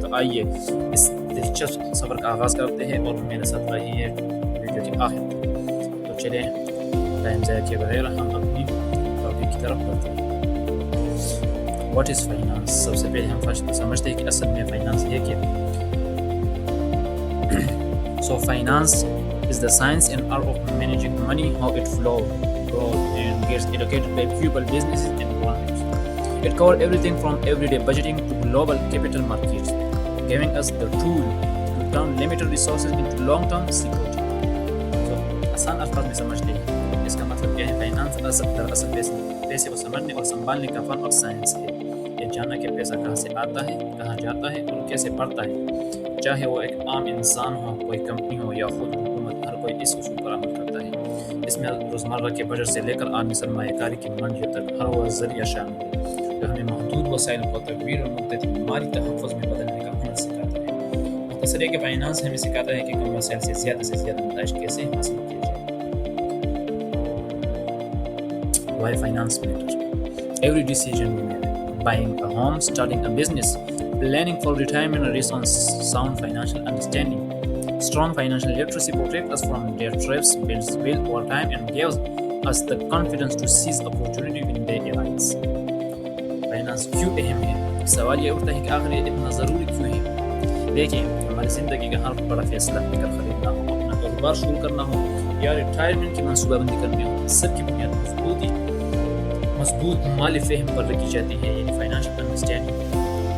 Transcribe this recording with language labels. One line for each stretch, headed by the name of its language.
Urdu: تو آئیے اس دلچسپ سفر کا آغاز کرتے ہیں اور میرے ساتھ رہی ہے ویڈیو کے آخر تک. تو چلیں ٹائم ضائع کیے بغیر ہم اپنی ٹاپک کی طرف بڑھتے ہیں.
English: What is finance?
Urdu: سب سے پہلے ہم سمجھتے ہیں کہ اصل میں فائنانس یہ کیا ہے.
English: So finance is the science and art of managing money, how it flows, grows, and gets allocated by people, businesses, and governments. It covers everything from everyday budgeting to global capital markets, giving us the tool to turn limited resources into long-term security.
Urdu: So, آسان الفاظ میں سمجھتے ہیں اس کا مطلب کیا ہے. Finance دراصل پیسے کو سمجھنے اور سنبھالنے کا فن اور سائنس ہے. یہ جاننا کہ پیسہ کہاں سے آتا ہے، کہاں جاتا ہے اور کیسے بڑھتا ہے. چاہے وہ ایک عام انسان ہو، کوئی کمپنی ہو یا خود حکومت، ہر کوئی اس اصول پر عمل کرتا ہے. اس میں روزمرہ کے بجٹ سے لے کر عالمی سرمایہ کاری کی منڈیوں تک ہر وہ ذریعہ شامل ہے جو ہمیں محدود وسائل کو طویل اور مدتی مالی تحفظ میں بدلنے کا ہنر سکھاتا ہے. مختصر ہے کہ فائنانس ہمیں سکھاتا ہے کہ کم وسائل سے زیادہ نتائج کیسے حاصل کیے جائیں.
English: Why finance matters? Every decision we make, buying a home, starting a business, planning for retirement rests on sound financial understanding. Strong financial literacy protects us from debt traps, builds wealth over time, and gives us the confidence to seize opportunity when they arise.
Urdu: Finance کیوں اہم ہے؟ سوال یہ اٹھتا ہے کہ آخر یہ اتنا ضروری کیوں ہے؟ دیکھیں، ہماری زندگی کا ہر بڑا فیصلہ، گھر خریدنا ہو، اپنا کاروبار شروع کرنا ہو یا ریٹائرمنٹ کی منصوبہ بندی کرنی ہو، سب کی بنیاد مضبوط مالی فہم پر رکھی جاتی ہے، یعنی
English: Financial understanding.